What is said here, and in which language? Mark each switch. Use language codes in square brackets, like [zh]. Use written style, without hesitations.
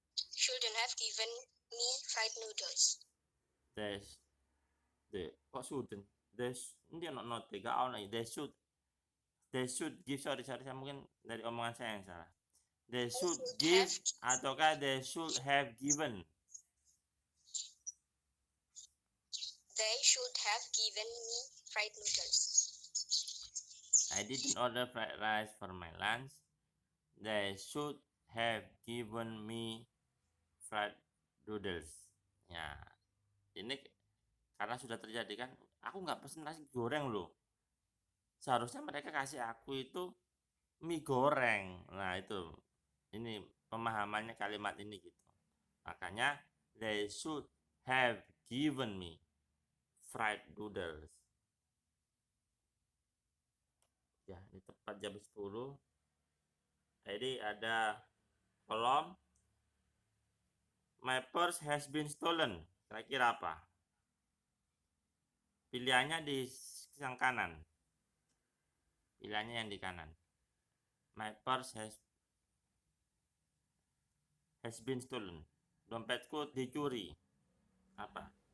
[en] Shouldn't have given me fried noodles. [id] Kok shouldn't? Ini not tiga on they should give, sorry saya mungkin dari omongan saya yang salah. [en] They should give ataukah they should have given? They should have given me fried noodles. I didn't order fried rice for my lunch. They should have given me fried noodles. [id] Ya, ini karena sudah terjadi kan, aku nggak pesen nasi goreng loh. Seharusnya mereka kasih aku itu mie goreng. Nah itu, ini pemahamannya kalimat ini gitu. [en] Makanya they should have given me fried noodles. [id] Ya, ini tepat jam 10. Jadi ada kolom [en] my purse has been stolen. [id] Kira-kira apa? Pilihannya di yang kanan. Pilihannya yang di kanan. [en] My purse has been stolen. [id] Dompetku dicuri. Apa?